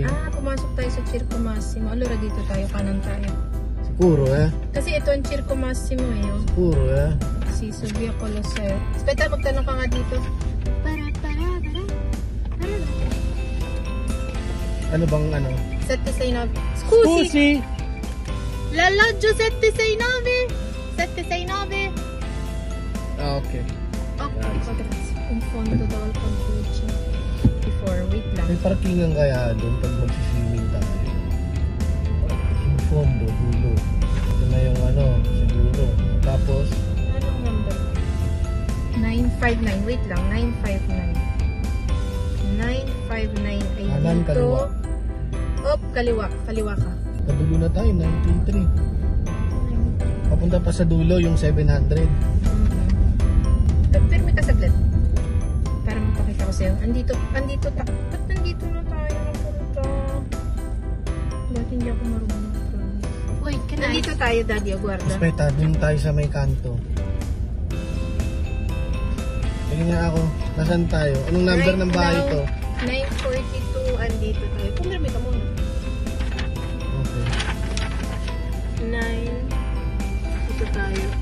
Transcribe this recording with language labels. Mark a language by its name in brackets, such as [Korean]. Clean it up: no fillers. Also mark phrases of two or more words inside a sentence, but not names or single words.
[Filipino] Pumasok tayo sa Circo Massimo. Allora dito tayo, kanan tayo. Siguro eh. Kasi ito ang Circo Massimo eh, oh. Siguro eh. So via Coliseo. Speta, magtanong ka nga dito. Para. Ano bang ano? 79. [Italian] Scusi! L'alloggio 79! 79! [Filipino] Ah, okay. Okay, grazie. [Italian] Un fondo [Filipino] daw al pagpucho. [English] Before, wait [Filipino] lang. May parkingan kaya doon pag magsiswimming tayo. Yung fondo, dulo. Ito na yung ano, siguro. Tapos, Anong number? 959. Wait lang, 959. 959 ay Kanan, dito. kaliwa. Op, kaliwa ka. kadulo na tayo, 93. Papunta pa sa dulo yung 700. Pirmi ka saglit. Para mapakita ko sa'yo. Ba't nandito na tayo napunta? Dati hindi ako marunong. [English] Wait, can I? [Filipino] Nandito tayo, Daddy, guarda. Speta, dun tayo sa may kanto. Tingin nga ako, nasan tayo? Anong number ng bahay now, to? 942, andito tayo. Pumirmi ka muna. Okay. 9. Dito tayo.